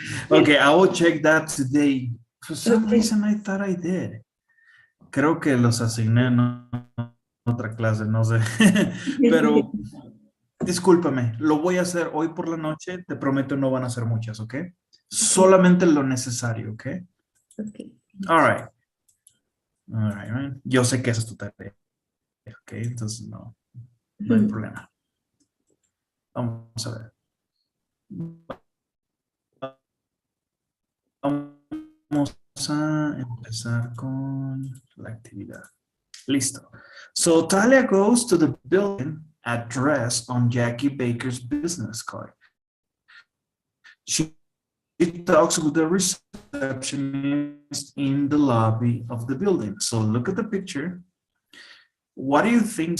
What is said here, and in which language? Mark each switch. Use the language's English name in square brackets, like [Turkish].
[English] Okay, I will check that today. For some Ok. reason I thought I did. [Spanish] Creo que los asigné en otra clase, no sé. Pero discúlpame, lo voy a hacer hoy por la noche. Te prometo no van a ser muchas, ¿ok? Ok. Solamente lo necesario, ¿ok? Ok. [English] All right. All right, man. [Spanish] Yo sé que esa es tu tarea, ¿ok? Entonces no hay problema. Vamos a ver. Vamos a empezar con la actividad. Listo. [English] So Talia goes to the building address on Jackie Baker's business card. She talks with the receptionist in the lobby of the building. So look at the picture. What do you think?